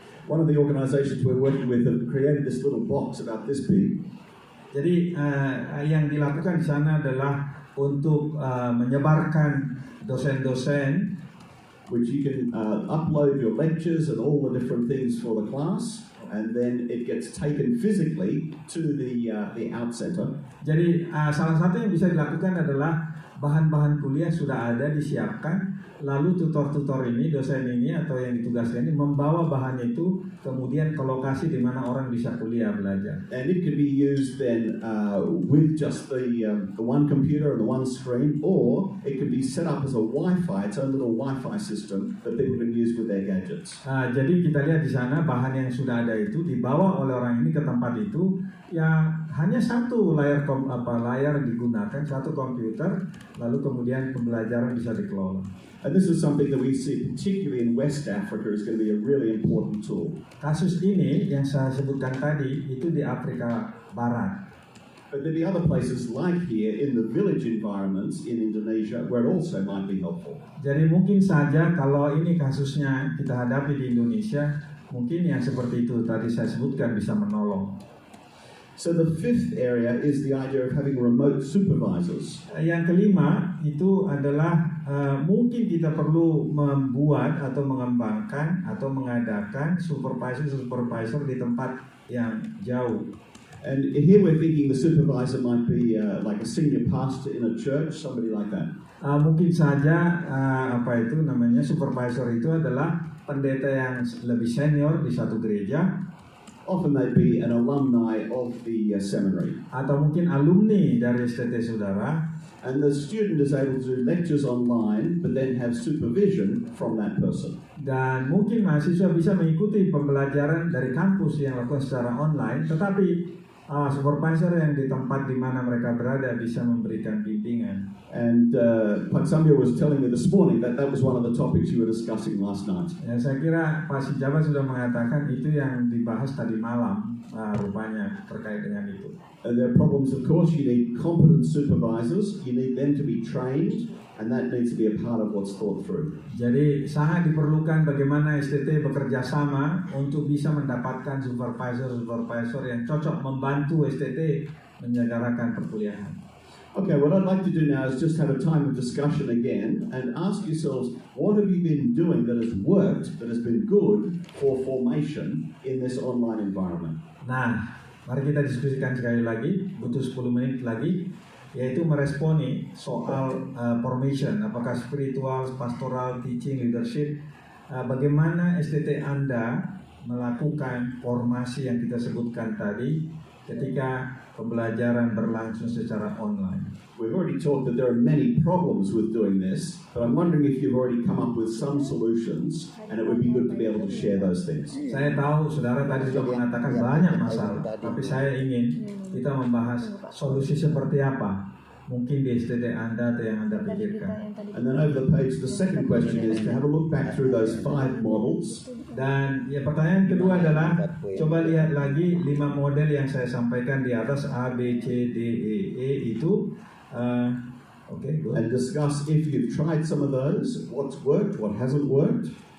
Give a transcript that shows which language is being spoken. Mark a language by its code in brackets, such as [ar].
[en] One of the organizations we're working with have created this little box about this big. [id] Jadi yang dilakukan di sana adalah untuk menyebarkan dosen-dosen, [en] which you can upload your lectures and all the different things for the class, and then it gets taken physically to the out center. [id] Jadi salah satu yang bisa dilakukan adalah bahan-bahan kuliah sudah ada disiapkan, lalu tutor-tutor ini, dosen ini atau yang ditugaskan ini membawa bahannya itu kemudian ke lokasi di mana orang bisa kuliah belajar. [en] And it can be used then with just the one computer and the one screen, or it can be set up as a Wi-Fi, its own little Wi-Fi system that people can use with their gadgets. [id] Jadi kita lihat di sana bahan yang sudah ada itu dibawa oleh orang ini ke tempat itu, yang hanya satu layar digunakan, satu komputer, lalu kemudian pembelajaran bisa dikelola. [en] And this is something that we see particularly in West Africa is going to be a really important tool. [id] Kasus ini yang saya sebutkan tadi itu di Afrika Barat. [en] But there'll be other places like here in the village environments in Indonesia where it also might be helpful. [id] Jadi mungkin saja kalau ini kasusnya kita hadapi di Indonesia, mungkin yang seperti itu tadi saya sebutkan bisa menolong. [en] So the fifth area is the idea of having remote supervisors. [id] Yang kelima itu adalah mungkin kita perlu membuat atau mengembangkan atau mengadakan supervisor di tempat yang jauh. [en] And here we're thinking the supervisor might be like a senior pastor in a church, somebody like that. [id] Mungkin saja supervisor itu adalah pendeta yang lebih senior di satu gereja. [en] Often they'd be an alumni of the seminary. [id] Atau mungkin alumni dari STT saudara. [en] And the student is able to do lectures online, but then have supervision from that person. [id] Dan mungkin mahasiswa bisa mengikuti pembelajaran dari kampus yang lakukan secara online, tetapi supervisor yang di tempat di mana mereka berada bisa memberikan bimbingan. [en] And Pak Samyo was telling me this morning that was one of the topics you were discussing last night. [id] Ya, saya kira Pak Sijaba sudah mengatakan itu yang dibahas tadi malam, rupanya terkait dengan itu. [en] And there are problems, of course. You need competent supervisors. You need them to be trained, and that needs to be a part of what's thought through. [id] Jadi sangat diperlukan bagaimana STT bekerja sama untuk bisa mendapatkan supervisor yang cocok membantu STT menyelenggarakan perkuliahan. [en] Okay, what I'd like to do now is just have a time of discussion again and ask yourselves, what have you been doing that has worked, that has been good for formation in this online environment? [id] Nah, mari kita diskusikan sekali lagi, butuh 10 menit lagi, yaitu meresponi soal formation, apakah spiritual, pastoral, teaching, leadership, bagaimana STT Anda melakukan formasi yang kita sebutkan tadi ketika pembelajaran berlangsung secara online. [en] We've already talked that there are many problems with doing this, but I'm wondering if you've already come up with some solutions, and it would be good to be able to share those things. [id] Saya tahu saudara tadi sudah mengatakan banyak masalah, tapi saya ingin kita membahas solusi seperti apa mungkin di STT Anda atau yang Anda pikirkan. [en] And then over the page, the second question is to have a look back through those 5 models. [id] Dan ya, pertanyaan kedua adalah coba lihat lagi 5 model yang saya sampaikan di atas A, B, C, D, E itu. [en] Good. And discuss if you've tried some of those, what's worked, what hasn't worked.